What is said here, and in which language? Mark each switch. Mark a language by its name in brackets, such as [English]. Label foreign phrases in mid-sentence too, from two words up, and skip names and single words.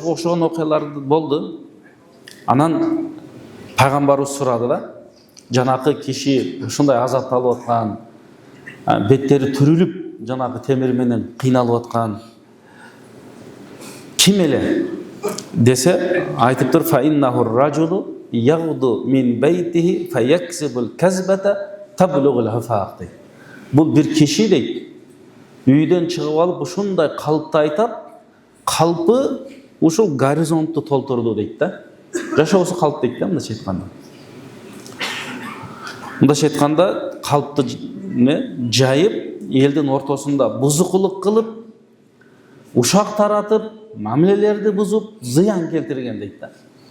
[Kyrgyz] Ошого окшогон окуялар болду. Анан пайгамбарыбыз сурады да. Жанакы киши ушундай азапталып аткан, беттери түрүлүп, жанакы темир менен кыйналып аткан ким эле десе, айтыптыр: [Arabic] فإنه الرجل يغدو من بيته فيكذب الكذبة تبلغ الآفاق дейт. [Kyrgyz] Бул bir киши дейт. Үйден чыгып алып ушундай калпты айтат, калпы ушул горизонтту толтурду дейт да. Жашоосу калп дейт да, мындайча айтканда. Мындайча айтканда калпты жайып, элдин ортосунда бузукулук кылып, ушак таратып, мамилелерди бузуп, зыян келтирген дейт да.